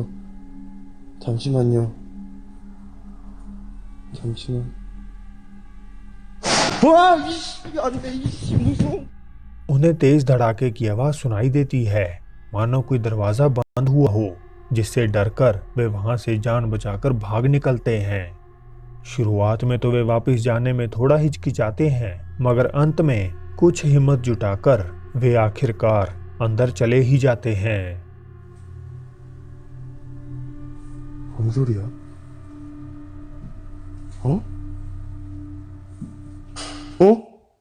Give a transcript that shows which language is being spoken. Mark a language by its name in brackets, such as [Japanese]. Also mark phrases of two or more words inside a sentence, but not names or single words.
[Korean] 잠시만요. 잠시만. 와, 이씨, 안 돼, 이씨, 무서워. [Hindi] उन्हें तेज धड़ाके की आवाज सुनाई देती है, मानो कोई दरवाजा बंद हुआ हो, जिससे डरकर वे वहां से जान बचाकर भाग निकलते हैं। शुरुआत में तो वे वापस जाने में थोड़ा हिचकिचाते हैं, मगर अंत में कुछ हिम्मत जुटाकर वे आखिरकार अंदर चले ही जाते हैं। [Korean] 뭔 소리야? 어? 어?